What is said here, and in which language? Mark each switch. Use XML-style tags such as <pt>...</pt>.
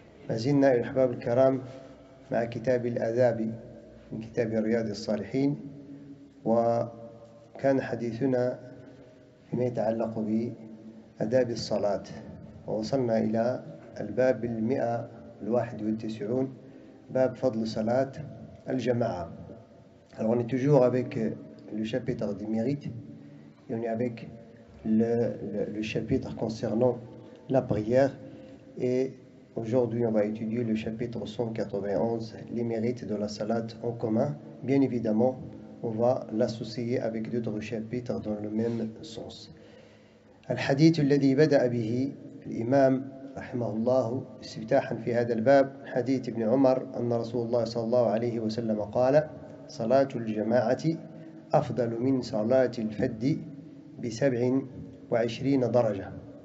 <ar>ما زلنا أيها الأحباب الكرام مع كتاب الآداب من كتاب رياض الصالحين، وكان حديثنا فيما يتعلق بآداب الصلاة، ووصلنا إلى الباب 191، باب فضل صلاة الجماعة.</ar> <fr>Alors on est toujours avec le chapitre des mérites et on est avec le chapitre concernant la prière, et aujourd'hui on va étudier le chapitre 191, les mérites de la salat en commun. Bien évidemment on va l'associer avec d'autres chapitres dans le même sens.</fr> <ar>الحديث الذي بدأ به الإمام رحمه الله استفتاحا في هذا الباب حديث ابن عمر أن رسول الله صلى الله عليه وسلم قال: صلاة الجماعة أفضل من صلاة الفد ب27 درجة.</ar>